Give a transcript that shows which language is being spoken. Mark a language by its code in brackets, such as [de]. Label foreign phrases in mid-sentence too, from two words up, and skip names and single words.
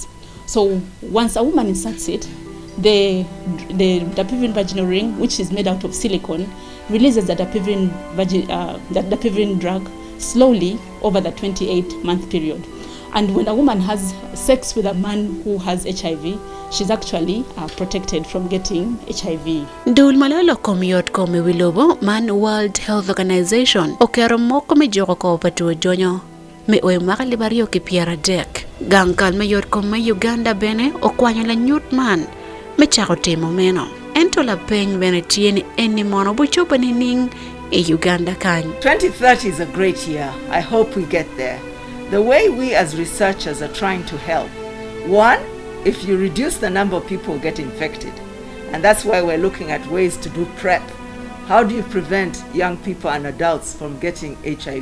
[en] So once a woman inserts it, the Pavilion vaginal ring, which is made out of silicone, releases the Pavilion drug slowly over the 28-month period. And when a woman has sex with a man who has HIV, she's actually protected from getting HIV. [alz] Dul malalo komiyot komi wilobo man World Health Organization okero moko me joko ko patu jonyo. Me oe makali bario ki piara dek. Gankal me yot ko me Uganda bene okwanyo la nyut man. Me chako temo meno. Ento la peny bene tieni eni mono buchopa ni ning e Uganda kany. [en] 2030 is a great year. I hope we get there. The way we as researchers are trying to help. One, if you reduce the number of people who get infected, and that's why we're looking at ways to do PrEP. How do you prevent young people and adults from getting HIV?